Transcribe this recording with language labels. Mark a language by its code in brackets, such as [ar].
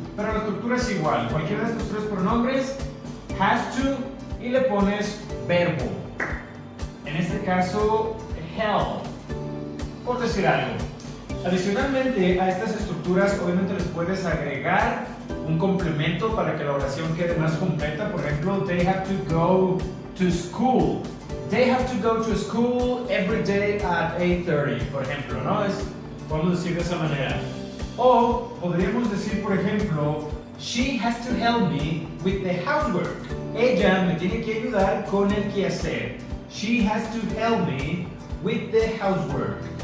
[es] Pero la estructura es igual, cualquiera de estos tres pronombres, has to, y le pones verbo. En este caso, help, por decir algo. Adicionalmente a estas estructuras, obviamente les puedes agregar un complemento para que la oración quede más completa. Por ejemplo, [en] they have to go to school. They have to go to school every day at 8:30, [es] por ejemplo, ¿no? Podemos decir de esa manera. O podríamos decir, por ejemplo, [en] she has to help me with the housework. [es] Ella me tiene que ayudar con el quehacer. [en] She has to help me with the housework.